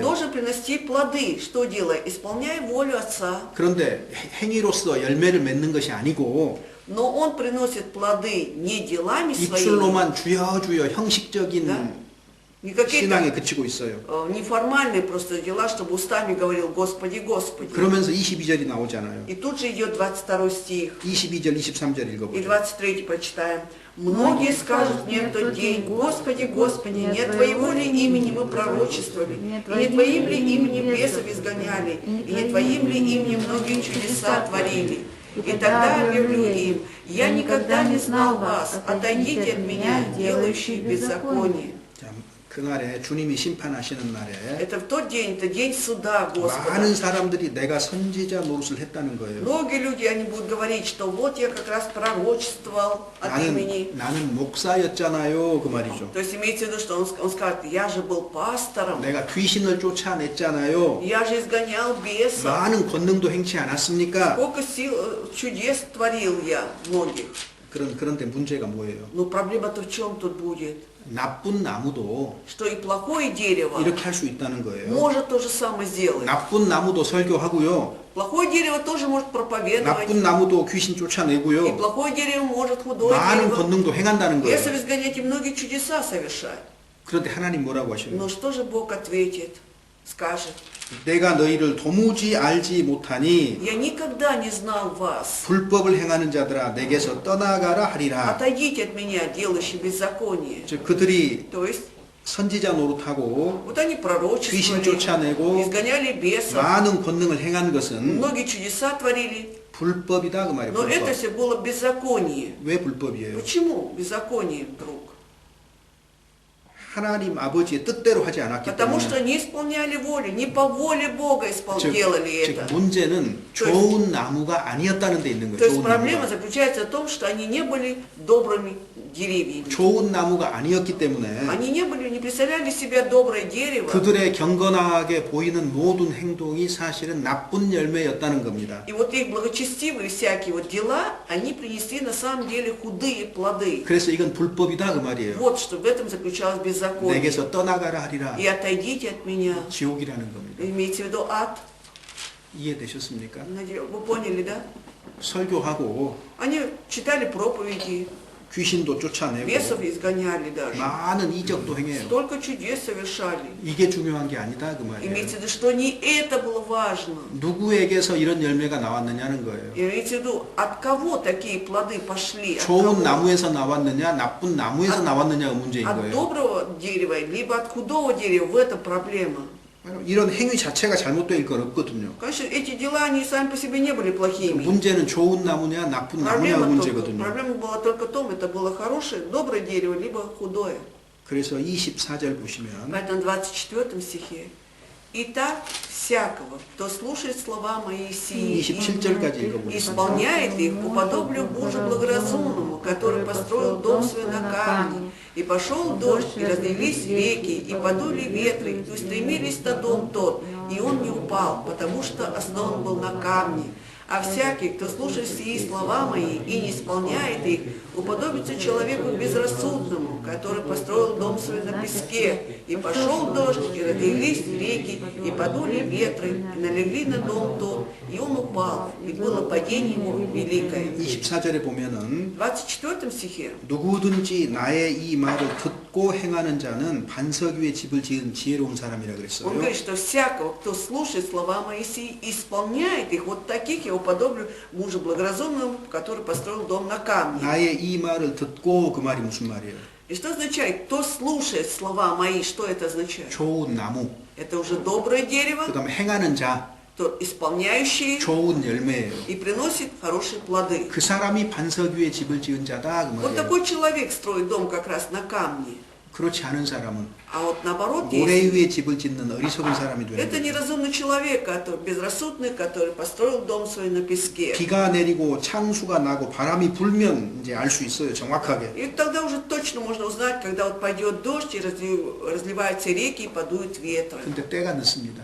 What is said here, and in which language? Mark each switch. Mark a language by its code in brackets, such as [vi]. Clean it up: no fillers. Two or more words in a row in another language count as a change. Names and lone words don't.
[ru] должен принести плоды. Что делая? Исполняя волю Отца. [ko] 그런데 행위로서 열매를 맺는 것이 아니고 [ru] Но он приносит плоды не делами своими, [ko] 입술로만 주여 주여 형식적인 [ru] Да? не какие-то [ko] 신앙에 그치고 있어요. [ru] неформальные просто дела, чтобы устами говорил «Господи, Господи». [ko] 그러면서 22절이 나오잖아요. [ru] И тут же идет 22 стих. [ko] 22절, 23절 [ru] И [ko] 읽어보죠. [ru] 23 прочитаем. «Многие скажут мне в тот день, Господи, Господи, не от Твоего ли имени мы пророчествовали, и не Твоим ли именем бесов изгоняли, и не Твоим ли именем многие чудеса творили? И тогда объявлю им, я никогда не знал вас, отойдите от меня, делающие беззаконие». [ko] 자, 그날에 주님이 심판하시는 날에 [ru] Это в тот день, это день суда Господа. [ko] 많은 사람들이 내가 선지자 노릇을 했다는 거예요. [ru] Многие люди, они будут говорить, что вот я как раз пророчествовал от имени. [ko] 나는 목사였잖아요, 그 말이죠. [ru] То есть имеется в виду, что он скажет, я же был пастором, [ko] 내가 귀신을 쫓아냈잖아요. [ru] я же изгонял бесов, [ko] 많은 권능도 행치 않았습니까? [ru] сколько сил, чудес творил я многих. [ko] 그런데 문제가 뭐예요? [ru] Но проблема-то в чем тут будет? [ko] 나쁜 나무도 [ru] Что и плохое дерево [ko] 이렇게 할 수 있다는 거예요. [ru] может то же самое сделать. [ko] 나쁜 나무도 설교하고요. [ru] Плохое дерево тоже может проповедовать. [ko] 나쁜 나무도 귀신 [ru] И [ko] 쫓아내고요. [ru] плохое дерево может худое [ko] 많은 [ru] дерево [ko] 권능도 행한다는 거예요. [ru] бесов изгонять и многие чудеса совершать. [ko] 그런데 하나님 뭐라고 하시는 [ru] Но [ko] 거예요? [ru] что же Бог ответит? Скажет, [ko] 내가 너희를 도무지 알지 못하니 [ru] я никогда не знал вас. [ko] 불법을 행하는 자들아 내게서 떠나가라 하리라. [ru] Отойдите от меня, делающие беззаконие. [ko] 즉 그들이 [ru] То есть, [ko] 선지자 노릇하고 [ru] вот они [ko] 귀신 [ru] пророчествовали, [ko] 쫓아내고 [ru] изгоняли бесов, [ko] 많은 권능을 행한 것은 [ru] многие чудеса творили, [ko] 불법이다 그 말이에요. [ru] но это [ko] 불법. [ru] все было беззаконие. [ko] 왜 불법이에요? [ru] Почему беззаконие вдруг? [ko] 하나님 아버지의 뜻대로 하지 않았기 [ru] Потому что [ko] 때문에. [ru] не исполняли волю, не по воле Бога делали [ko] 즉 [ru] это. [ko] 문제는 좋은 나무가 아니었다는 데 있는 [ru] То [ko] 거예요. [ru] есть [ko] 좋은 [ru] проблема [ko] 나무가. [ru] заключается в том, что они не были добрыми деревьями. [ko] 좋은 나무가 아니었기 때문에 [ru] Они не представляли себя доброе дерево. [ko] 그들의 경건하게 보이는 모든 행동이 사실은 나쁜 열매였다는 겁니다. [ru] И вот их благочестивые всякие вот дела, они принесли на самом деле худые плоды. [ko] 그래서 이건 불법이다 그 말이에요. [ru] Вот что в этом заключалось беззаконие. [ko] 내게서 떠나가라 하리라. [ru] И отойдите от меня. [ko] 지옥이라는 겁니다. [ru] Имейте в виду ад. [ko] 이해되셨습니까? [ru] Вы поняли, да? [ko] 설교하고 [ru] Они читали проповеди, [ko] 귀신도 쫓아내고 [ru] бесов изгоняли даже. [ko] 많은 이적도 행해요. [ru] Столько чудес совершали. [ko] 이게 중요한 게 아니다 그 말이에요. [ru] Имеется в виду, что не это было важно. [ko] 누구에게서 이런 열매가 나왔느냐는 거예요. [ru] Имеется в виду, от кого такие плоды пошли? От [ko] 좋은 [ru] кого? [ko] 나무에서 나왔느냐 나쁜 나무에서 나왔느냐가 문제인 [ru] От [ko] 거예요. [ru] доброго дерева, либо от худого дерева, в этом проблема. [ko] 이런 행위 자체가 잘못될 건 없거든요. [ru] Конечно, эти дела, они сами по себе не были плохими. [ko] 문제는 좋은 나무냐 나쁜 나무냐가 문제거든요. [ru] Проблема была только в том, это было хорошее, доброе дерево, либо худое. [ko] 그래서 24절 보시면 [ru] Поэтому в 24 стихе. «Итак, всякого, кто слушает слова мои сии [ko] 27절까지 [ru] и [ko] 읽어보겠습니다. [ru] исполняет их, уподоблю мужу благоразумному, который построил дом свой на камне, и пошел дождь, и разлились реки, и подули ветры, и устремились на дом тот, и он не упал, потому что основан был на камне. А всякий, кто слушает сии слова мои и не исполняет их, уподобится человеку безрассудному, который построил дом свой на песке, и пошел дождь, и разлились реки, и подули ветры, и налегли на дом тот, и он упал, и было падение ему великое». [ko] 24절에 보면은 [ru] В 24 стихе [ko] 누구든지 나의 이 말을 듣고 행하는 자는 반석 위에 집을 지은 지혜로운 사람이라 [ru] он [ko] 그랬어요. [ru] говорит, что всякого, кто слушает слова Моисея и исполняет их, вот таких я уподоблю мужу благоразумному, который построил дом на камне. [ko] 나의 이 말을 듣고 그 말이 무슨 말이에요? [ru] И что означает, кто слушает слова мои, что это означает? [ko] 좋은 나무, [ru] Это уже доброе дерево, [ko] 그 다음에 행하는 자, [ru] то исполняющий [ko] 좋은 열매예요. [ru] и приносит хорошие плоды. [ko] 그 사람이 반석 위에 집을 지은 자다 그 [ru] Вот [ko] 말이에요. [ru] такой человек строит дом как раз на камне. [ko] 그렇지 않은 사람은 [ru] А вот наоборот, [ko] 모래 [ru] есть. [ko] 위에 집을 짓는 어리석은 사람이 되는 [ru] Это [ko] 거예요. [ru] неразумный человек, который безрассудный, который построил дом свой на песке. [ko] 비가 내리고 창수가 나고 바람이 불면 이제 알 수 있어요, 정확하게. [ru] И тогда уже точно можно узнать, когда вот пойдет дождь и разливаются реки и подуют ветры. [ko] 근데 때가 늦습니다.